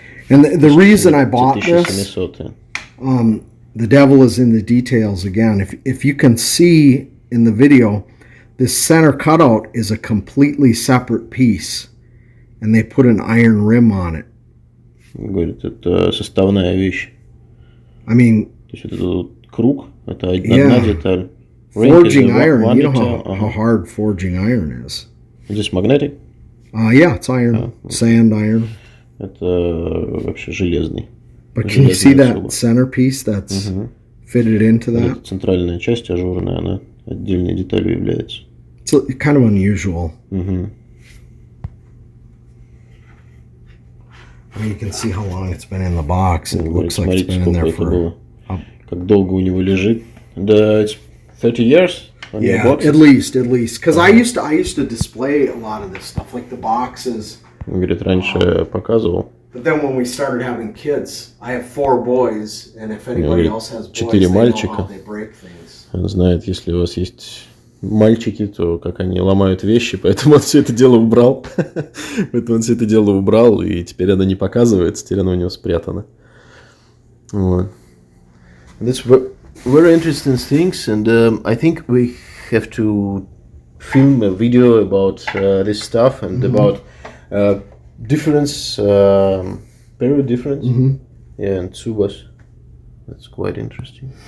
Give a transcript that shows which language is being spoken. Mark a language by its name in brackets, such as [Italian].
[English] And the reason I bought this, the devil is in the details again. If you can see in the video, this center cutout is a completely separate piece, and they put an iron rim on it. [Russian] Говорит, это составная вещь. [English] I mean, [Russian] то есть это круг, это одна деталь. [English] Forging iron, you know how hard forging iron is. [Russian] Здесь magnetic? [English] Yeah, it's iron, sand iron. [Russian] Это вообще железный. [English] But can you see that centerpiece that's fitted into that? [Russian] Центральная часть ажурная, она отдельной деталью является. [English] It's kind of unusual. I mean, you can see how long it's been in the box. It looks like it's been in there for... [Russian] Как долго у него лежит. [English] It's 30 years on your Yeah, boxes? at least. Because I used to display a lot of this stuff, like the boxes. [Russian] Он говорит, раньше показывал. [English] But then when we started having kids, I have 4 boys, and if anybody else has boys, [Russian] 4 [English] they know [Russian] мальчика. [English] how they break things. [Russian] Он знает, если у вас есть мальчики, то как они ломают вещи, поэтому он все это дело убрал. И теперь оно не показывается, теперь оно у него спрятано. Вот. [English] That's very interesting things, and I think we have to film a video about this stuff and about difference, period difference. Yeah, and Tsubas. That's quite interesting.